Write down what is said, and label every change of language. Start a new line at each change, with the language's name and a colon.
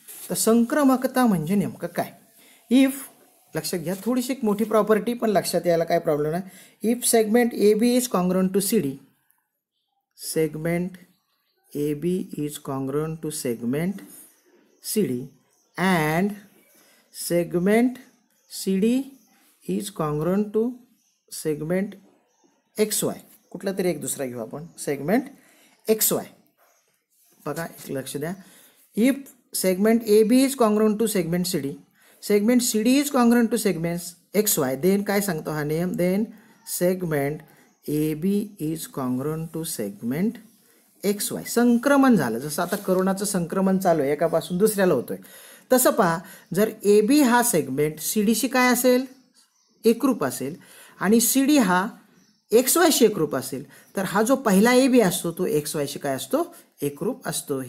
Marathi: तर संक्रमकता म्हणजे नेमकं काय? इफ, लक्षात घ्या, थोडीशी एक मोठी प्रॉपर्टी पण लक्षात यायला काय प्रॉब्लेम नाही.
English: If segment A B is congruent to C D, segment AB is congruent to segment CD and segment CD is congruent to segment XY.
Marathi: कुठला तरी एक दुसरा घेऊ आपण, सेगमेंट XY. बघा, एक लक्ष द्या.
English: if segment AB is congruent to segment CD, segment CD is congruent to segment XY, then
Marathi: काय सांगतो हा नियम,
English: then segment AB is congruent to segment XY.
Marathi: संक्रमण झालं, जसं आता करोनाचं संक्रमण चालू आहे, एकापासून दुसऱ्याला होतोय. तसं पहा, जर AB हा सेगमेंट CDशी काय असेल, एकरूप असेल, आणि CD हा XYशी एकरूप असेल, तर हा जो पहिला AB असतो तो XYशी काय असतो, एकरूप असतो.